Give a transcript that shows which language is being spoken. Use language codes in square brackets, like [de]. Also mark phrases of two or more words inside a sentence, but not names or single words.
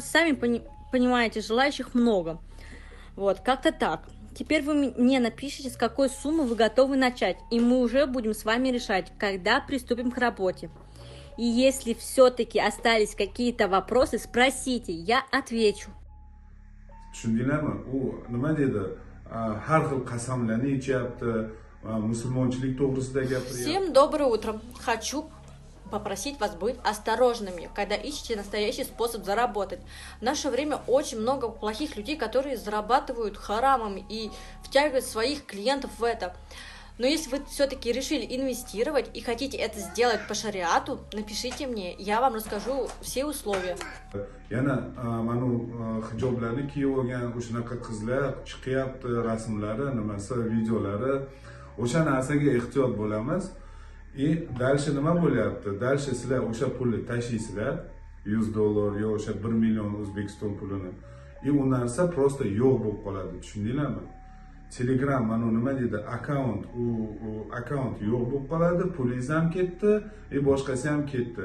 [ru] Сами понимаете, желающих много. Вот, как-то так. Теперь вы мне напишите, с какой суммы вы готовы начать. И мы уже будем с вами решать, когда приступим к работе. И если все-таки остались какие-то вопросы, спросите, я отвечу. [uz] Tushundinglarmi? U nima dedi? Har xil qasamlarni ichyapti, musulmonchilik to'g'risida gapiryapti. [ru] Всем доброе утро. Хочу попросить вас быть осторожными, когда ищете настоящий способ заработать. В наше время очень много плохих людей, которые зарабатывают харамом и втягивают своих клиентов в это. Но если вы все-таки решили инвестировать и хотите это сделать по шариату, напишите мне, я вам расскажу все условия. [uz] Yana mana hijoblarni kiyib olgan o'shanaqa qizlar chiqyapti, rasmlari, nimasi, videolari. O'sha narsaga ehtiyot bo'lamiz. [ru] И дальше [uz] nima bo'lyapti? Дальше sizlar o'sha pulni tashlaysizlar, 100 dollar yo o'sha 1 million O'zbekiston pulini. И u narsa просто yo'q bo'lib qoladi, tushundinglarmi? Telegram mana nima dedi, akkaunt yo'q bo'lib qoladi, pulingiz ham ketdi, boshqasi ham ketdi.